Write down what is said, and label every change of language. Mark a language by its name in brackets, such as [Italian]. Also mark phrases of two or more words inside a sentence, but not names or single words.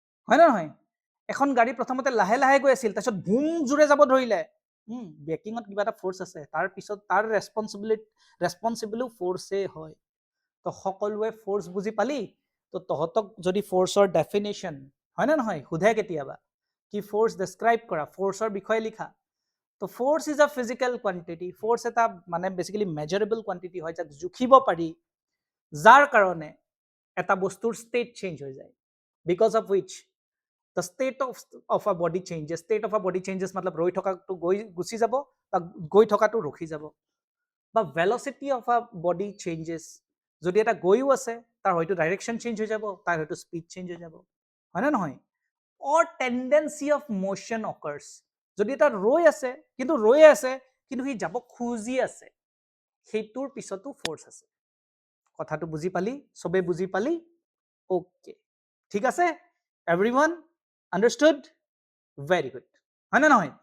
[Assamese] হয় না নহয় এখন গাড়ী প্ৰথমতে লাহে লাহে গৈ আছিল তাৰপিছত ভুম জোৰে যাব ধৰিলে ব্ৰেকিঙত কিবা এটা ফ'ৰ্চ আছে তাৰ পিছত তাৰ ৰেছপন্সিবলো ফ'ৰ্চে হয় তো সকলোৱে ফ'ৰ্চ বুজি পালি তো তহঁতক যদি [English] forceৰ definition [Assamese] হয় নে নহয় সোধে কেতিয়াবা কি [English] force describe [Assamese] কৰা ফ'ৰ্চৰ বিষয়ে লিখা তো [English] force is a physical quantity [Assamese] ফ'ৰ্চ এটা মানে [English] basically measurable quantity [Assamese] হয় যাক জুখিব পাৰি যাৰ কাৰণে এটা বস্তুৰ ষ্টেট চেঞ্জ হৈ যায় [English] because of which the state of a body changes state of a body changes [Assamese] मतलब ৰৈ থকাটো গৈ গুচি যাব বা গৈ থকাটো ৰখি যাব বা [English] velocity of a body changes [Assamese] যদি এটা গৈও আছে তাৰ হয়তো [English] direction change [Assamese] হৈ যাব তাৰ হয়তো [English] speed change [Assamese] হৈ যাব হয় না নহয় [English] or tendency of motion occurs [Assamese] যদি এটা ৰৈ আছে কিন্তু ৰৈয়ে আছে কিন্তু সি যাব খুজি আছে সেইটোৰ পিছতো ফ'ৰ্চ আছে কথাটো বুজি পালি সবে বুজি পালি ওকে ঠিক আছে [English] everyone understood very good [Assamese] হয় না নহয়